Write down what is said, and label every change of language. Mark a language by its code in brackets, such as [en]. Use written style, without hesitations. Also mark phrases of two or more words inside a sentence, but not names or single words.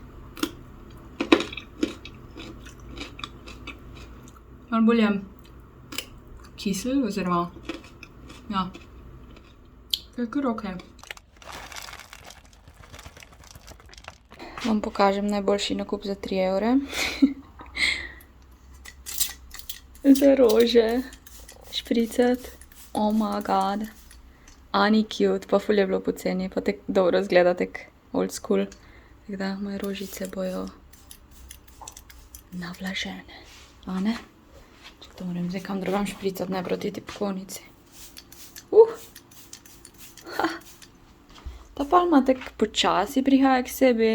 [sl] Malo bolj je kisel, oziroma, ja, je kar okej. Vam pokažem najboljši nakup za 3 evre. Za rože špricati. [en] Oh my god. Ani cute, [sl] pa ful je bilo poceni, pa tek dobro zgleda, tek [en] old school. [sl] Tako da moje rožice bojo navlažene. A ne? Če to moram zdaj kam drugam špricati, ne proti tipkovnici. Ta palma tek počasi prihaja k sebi.